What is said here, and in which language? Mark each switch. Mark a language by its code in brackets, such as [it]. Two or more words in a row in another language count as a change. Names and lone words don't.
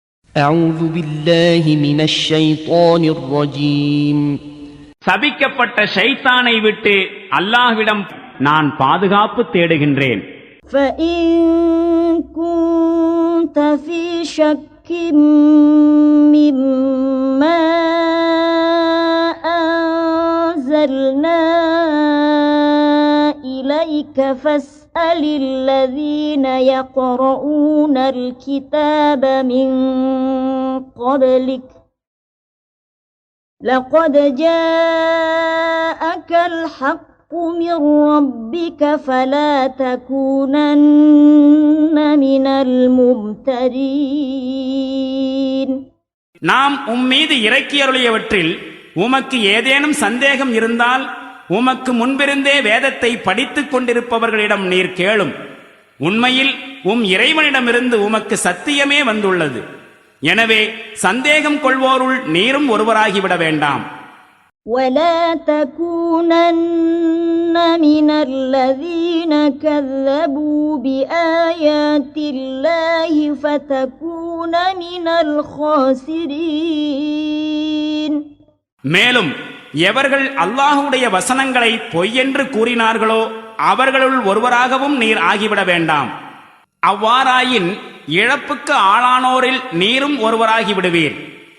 [ar] أعوذ بالله من الشيطان الرجيم. [ta] சபிக்கப்பட்ட ஷைத்தானை விட்டு அல்லாஹ்விடம் நான் பாதுகாப்பு தேடுகின்றேன். [ar] فإن كنت في شك مما أنزلنا إليك فاسأل الذين يقرؤون الكتاب من قبلك لقد جاءك الحق من ربك فلا تكونن من الممترين. [ta] நாம் உம்மீது இறக்கியருளியவற்றில் உமக்கு ஏதேனும் சந்தேகம் இருந்தால் உமக்கு முன்பிருந்தே வேதத்தை படித்துக் கொண்டிருப்பவர்களிடம் நீர் கேளும். உண்மையில் இறைவனிடமிருந்து உமக்கு சத்தியமே வந்துள்ளது. எனவே சந்தேகம் கொள்வோருள் நீரும் ஒருவராகிவிட வேண்டாம். [ar] ولا تكونن من الذين كذبوا بآيات الله فتكون من الخاسرين. [ta] மேலும் எவர்கள் அல்லாஹ்வுடைய வசனங்களை பொய்யென்று கூறினார்களோ அவர்களுள் ஒருவராகவும் நீர் ஆகிவிட வேண்டாம். அவ்வாறாயின் இழப்புக்கு ஆளானோரில் நீரும் ஒருவராகி விடுவீர்.